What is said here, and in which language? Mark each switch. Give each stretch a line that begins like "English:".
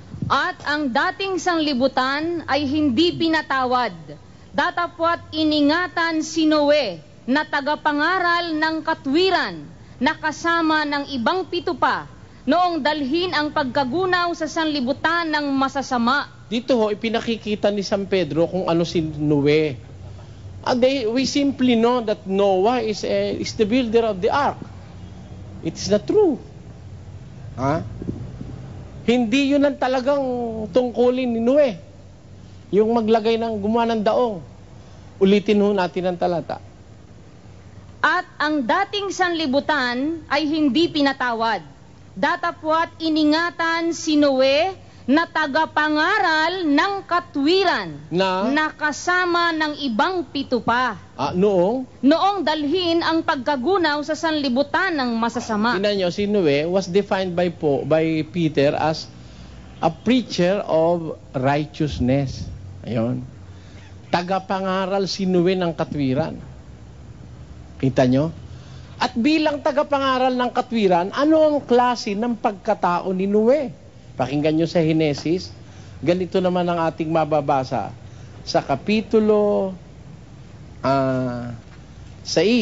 Filipino: At ang dating sanglibutan ay hindi pinatawad. Datapwat iningatan si Noe na tagapangaral ng katwiran na kasama ng ibang 7 pa noong dalhin ang pagkagunaw sa sanlibutan ng masasama. Dito ho, ipinakikita ni San Pedro kung ano si Noe.
English: We simply know that Noah is the builder of the ark. It is not true. Ha?
Filipino: Hindi yun ang talagang tungkulin ni Noe. Yung maglagay ng gumawa ng daong. Ulitin ho natin ang talata. At ang dating sanlibutan ay hindi pinatawad. Datapwat iningatan si Noe na tagapangaral ng katwiran na kasama ng ibang 7 pa. Noong dalhin ang pagkagunaw sa sanlibutan ng masasama. Tingnan nyo, si
English: Noe was defined by Peter as a preacher of righteousness.
Filipino: Ayun. Tagapangaral si Noe ng katwiran. Kita nyo? At bilang tagapangaral ng katwiran, ano ang klase ng pagkatao ni Noe? Pakinggan nyo sa Henesis. Ganito naman ang ating mababasa sa Kapitulo 6.